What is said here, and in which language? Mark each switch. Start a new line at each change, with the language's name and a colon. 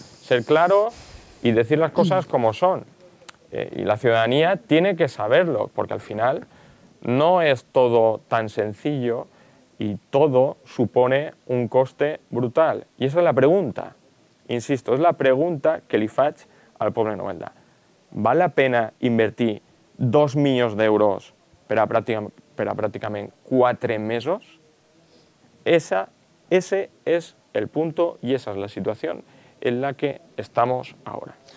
Spanish: Ser claro y decir las cosas como son. Y la ciudadanía tiene que saberlo, porque al final no es todo tan sencillo y todo supone un coste brutal. Y esa es la pregunta, insisto, es la pregunta que
Catalan: li faig al poble de Novelda. Val la pena invertir 2 milions d'euros per a pràcticament 4 mesos?
Spanish: Ese es el punto y esa es la situación en la que estamos ahora.